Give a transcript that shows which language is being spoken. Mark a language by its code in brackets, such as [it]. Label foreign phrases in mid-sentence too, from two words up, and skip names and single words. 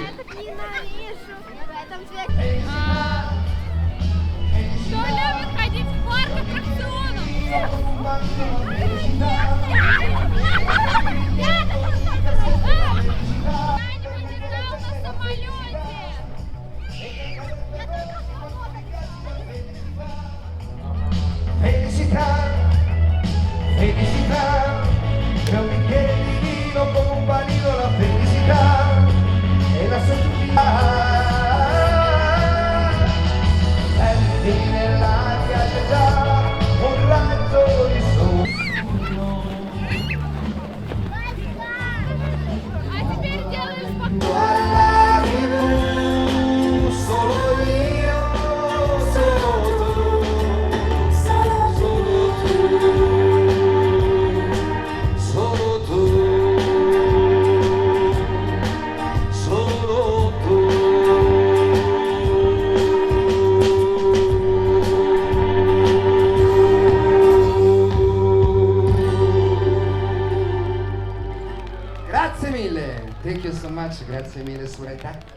[ru] Этот ненавижу. В этом цвете. Кто любит ходить в парк аттракционов? Кто-нибудь летал на самолете? [it] Felicità, felicità, è un bicchiere di vino con un panino, la felicità e la sottilità. Senti nell'aria c'è già un raggio di sole. [ru] А теперь делаешь поклон. [it] Guardavi tu, solo io, solo tu, solo tu, solo tu, solo tu. Grazie mille, [en] thank you so much, [it] grazie mille Sureta.